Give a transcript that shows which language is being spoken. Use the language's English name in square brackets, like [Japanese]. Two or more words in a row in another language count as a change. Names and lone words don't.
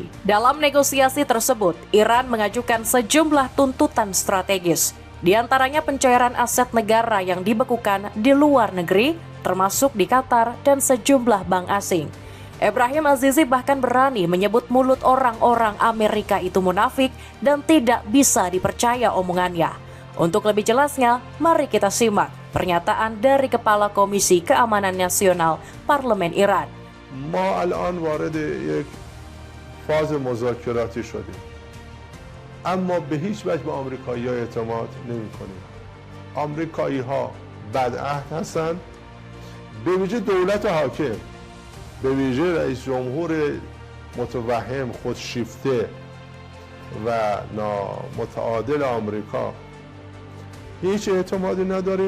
[Indonesian] Dalam negosiasi tersebut, Iran mengajukan sejumlah tuntutan strategis, di antaranya pencairan aset negara yang dibekukan di luar negeri, termasuk di Qatar dan sejumlah bank asing. Ebrahim Azizi bahkan berani menyebut mulut orang-orang Amerika itu munafik dan tidak bisa dipercaya omongannya. Untuk lebih jelasnya, mari kita simak pernyataan dari Kepala Komisi Keamanan Nasional Parlemen Iran. [Persian] ما الان وارد یک فاز مذاکراتی شدیم، اما به هیچ وجه به آمریکایی‌ها اعتماد نمی‌کنیم. آمریکایی‌ها بدعهد هستند، به ویژه دولت حاکم، به ویژه رئیس جمهور متوهم، خودشیفته و نامتعادل آمریکا هیچ اعتمادی نداریم.